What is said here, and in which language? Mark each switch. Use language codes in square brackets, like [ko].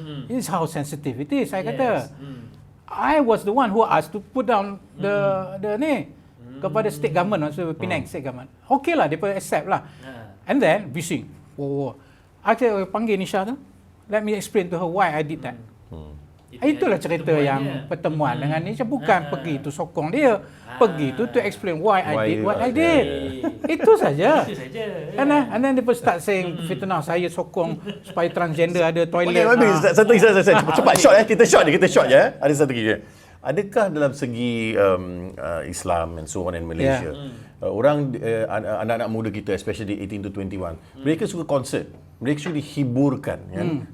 [en] This is how sensitive it is. [ms] Saya kata [en] I was the one who asked to put down the ni. [ms] kepada state government, maksud Penang state government. Okey lah, mereka accept lah. [en] And then, [ms] bising. Aku panggil Nisha tu, [en] let me explain to her why I did that. [ms] Itulah cerita yang pertemuan dengan Nisha. Bukan pergi tu sokong dia. Pergi tu [en] to explain why I did what I did. [ms] Itu saja. [en] And then [ms] dia [en] start saying, [ms] fitnah, saya sokong supaya transgender ada toilet. Satu cepat short kita short je. Ada satu lagi. Adakah dalam segi Islam [en] and so on [ms] in Malaysia, orang anak-anak muda kita, [en] especially 18 to 21, [ms] mereka suka konsert, mereka suka dihiburkan, kan?